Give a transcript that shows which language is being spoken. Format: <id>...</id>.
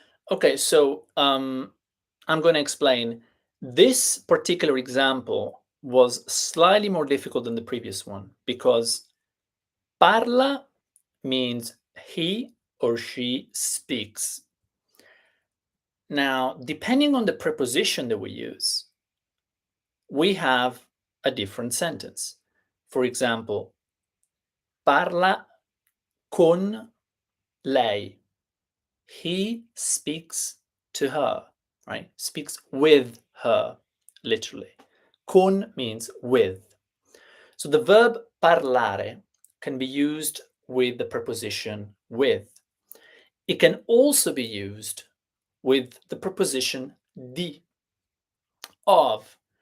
<en>Okay, so I'm going to explain. This particular example was slightly more difficult than the previous one because parla means he or she speaks. Now, depending on the preposition that we use, we have a different sentence. For example,</en> <it>parla con lei.</it> <en>He speaks to her, right? Speaks with her, literally. Con means with. So the verb parlare can be used with the preposition with. It can also be used with the preposition di, of.</en>